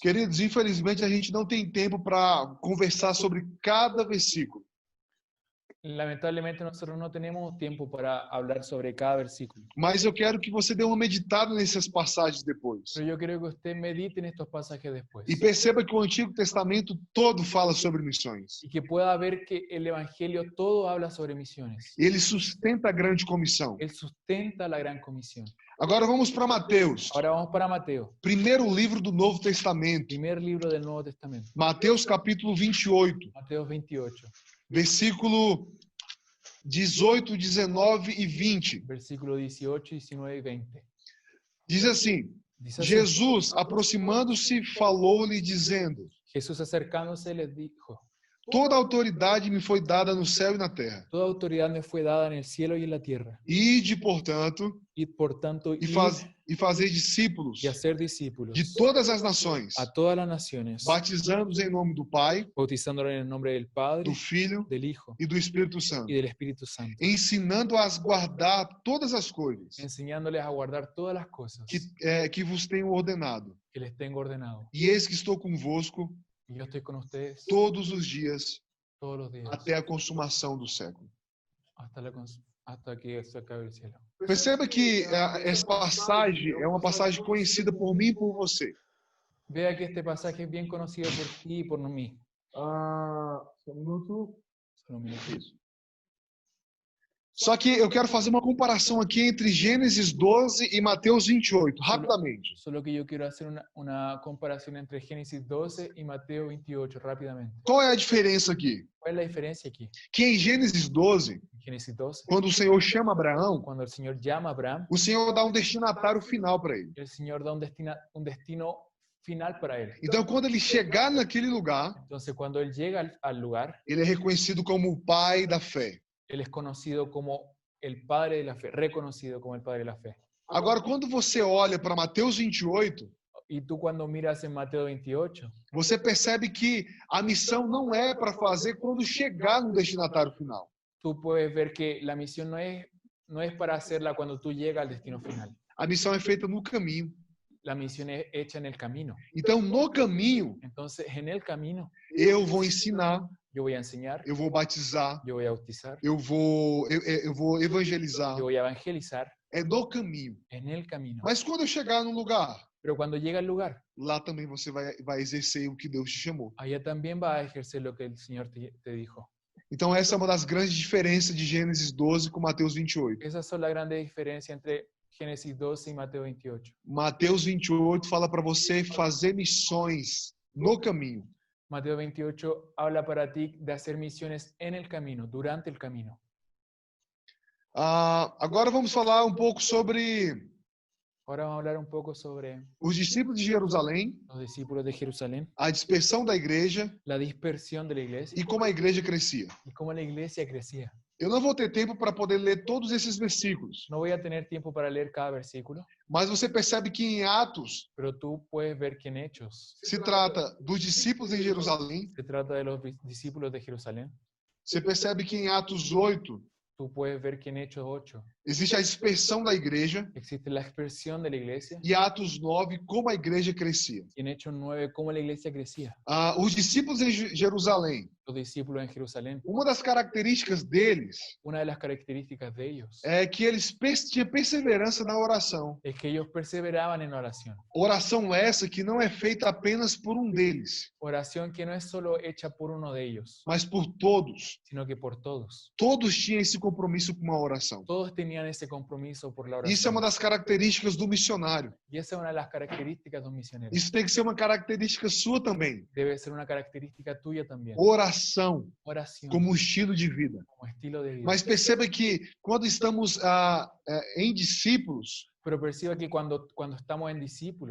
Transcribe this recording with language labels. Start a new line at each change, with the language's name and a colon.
Portuguese: Queridos, infelizmente a gente não tem tempo para conversar sobre cada versículo.
Spanish: Lamentablemente nosotros no tenemos tiempo para hablar sobre cada versículo.
Portuguese: Mas eu quero que você dê uma meditada nessas passagens depois.
Spanish: Pero yo quiero que usted medite en estos pasajes después.
Portuguese: E perceba que o Antigo Testamento todo fala sobre missões.
Spanish: Y que pueda ver que el Evangelio todo habla sobre misiones.
Portuguese: Ele sustenta a grande comissão.
Spanish: Él sustenta la gran comisión.
Portuguese: Agora vamos para Mateus.
Spanish: Ahora vamos para Mateo.
Portuguese: Primeiro livro do Novo Testamento.
Spanish: Primer libro del Nuevo Testamento.
Portuguese: Mateus capítulo 28.
Spanish: Mateo 28.
Portuguese: Versículo 18, 19 e 20.
Spanish: Versículo 18, 19 y 20.
Portuguese: Diz assim:
Spanish: Dice así,
Portuguese: Jesus, aproximando-se, falou-lhe, dizendo:
Spanish: Jesús acercándose les dijo:
Portuguese: Toda autoridade me foi dada no céu e na terra.
Spanish: Toda autoridad me fue dada en el cielo y en la tierra.
Portuguese: Ide, portanto,
Spanish: Y por tanto,
Portuguese: e fazer discípulos
Spanish: y hacer discípulos
Portuguese: de todas as nações,
Spanish: a todas las naciones,
Portuguese: batizando-os em nome do Pai,
Spanish: bautizándolos en el nombre del Padre,
Portuguese: do Filho
Spanish: del Hijo
Portuguese: e do Espírito Santo,
Spanish: y del Espíritu Santo,
Portuguese: ensinando-as a guardar todas as coisas
Spanish: enseñándoles a guardar todas las cosas
Portuguese: que vos tenho ordenado.
Spanish: que les tengo ordenado.
Portuguese: E eis que estou convosco
Spanish: Y yo estoy con ustedes
Portuguese: todos os dias
Spanish: todos los días
Portuguese: até a consumação do século.
Spanish: hasta que se acabe el cielo.
Portuguese: Perceba que essa passagem é uma passagem conhecida por mim e por você.
Spanish: Vea que este pasaje es bien conocido por ti y por mí.
Portuguese: Só um minuto.
Spanish: Solo un minuto.
Portuguese: Isso. Só que eu quero fazer uma comparação aqui entre Gênesis 12 e Mateus 28, rapidamente.
Spanish: Solo que yo quiero hacer una comparación entre Génesis 12 y Mateo 28 rápidamente.
Portuguese: Qual é a diferença aqui?
Spanish: ¿Cuál es la diferencia aquí?
Portuguese: Que em Gênesis 12,
Spanish: En Génesis 12,
Portuguese: quando o Senhor chama Abraão,
Spanish: cuando el Señor llama a Abraham,
Portuguese: o Senhor dá um destinatário final para ele.
Spanish: el Señor da un destino final para él.
Portuguese: Então, quando ele chegar naquele lugar,
Spanish: Entonces, cuando él llega al lugar,
Portuguese: ele é reconhecido como o pai da fé.
Spanish: él es conocido como el Padre de la Fe, reconocido como el Padre de la Fe.
Portuguese: Agora, quando você olha para Mateus 28,
Spanish: Y tú cuando miras en Mateo 28,
Portuguese: você percebe que a missão não é para fazer quando chegar no destinatário final.
Spanish: tú puedes ver que la misión no es para hacerla cuando tú llegas al destino final.
Portuguese: A missão é feita no caminho.
Spanish: La misión es hecha en el camino.
Portuguese: Então, no caminho,
Spanish: Entonces, en el camino,
Portuguese: eu vou ensinar,
Spanish: yo voy a enseñar,
Portuguese: eu vou batizar,
Spanish: yo voy a bautizar,
Portuguese: eu vou evangelizar.
Spanish: yo voy a evangelizar,
Portuguese: É no caminho.
Spanish: en el camino.
Portuguese: Mas quando eu chegar no lugar,
Spanish: Pero cuando llega al lugar,
Portuguese: lá também você vai exercer o que Deus te chamou.
Spanish: allá también va a ejercer lo que el Señor te dijo.
Portuguese: Então, essa é uma das grandes diferenças de Gênesis 12 com Mateus 28.
Spanish: Esas son las grandes diferencias entre Génesis 12 y Mateo 28.
Portuguese: Mateus 28 fala para você fazer missões no caminho.
Spanish: Mateo 28 habla para ti de hacer misiones en el camino, durante el camino.
Portuguese: Agora vamos falar um pouco sobre
Spanish: Ahora vamos a hablar un poco sobre
Portuguese: os discípulos de Jerusalém,
Spanish: los discípulos de Jerusalén,
Portuguese: a dispersão da igreja
Spanish: la dispersión de la iglesia
Portuguese: e como a igreja crescia.
Spanish: y cómo la iglesia crecía.
Portuguese: Eu não vou ter tempo para poder ler todos esses versículos,
Spanish: No voy a tener tiempo para leer cada versículo,
Portuguese: mas você percebe que em Atos
Spanish: pero tú puedes ver que en Hechos
Portuguese: se trata dos discípulos em Jerusalém.
Spanish: se trata de los discípulos de Jerusalén.
Portuguese: Você percebe que em Atos 8
Spanish: Tú puedes ver que en Hechos 8
Portuguese: existe a dispersão da igreja
Spanish: existe la expresión de la iglesia
Portuguese: e Atos 9, como a igreja crescia.
Spanish: y en Hechos 9 cómo la iglesia crecía.
Portuguese: Os discípulos em Jerusalém,
Spanish: Los discípulos en Jerusalén,
Portuguese: uma das características deles
Spanish: una de las características de ellos
Portuguese: é que eles tinham perseverança na oração.
Spanish: es que ellos perseveraban en oración.
Portuguese: Oração essa que não é feita apenas por um deles,
Spanish: Oración que no es solo hecha por uno de ellos,
Portuguese: mas por todos.
Spanish: sino que por todos.
Portuguese: Todos tinham esse compromisso com a oração.
Spanish: Todos tenían ese compromiso por la
Portuguese: Isso é
Spanish: oración.
Portuguese: uma das características do missionário.
Spanish: Y esa es una de las características de un misionero.
Portuguese: Isso tem que ser uma característica sua também.
Spanish: Debe ser una característica tuya también.
Portuguese: Oração
Spanish: Oración
Portuguese: como estilo de vida.
Spanish: como estilo de vida.
Portuguese: Mas perceba que quando estamos em discípulos,
Spanish: Pero perciba que cuando estamos en discípulos,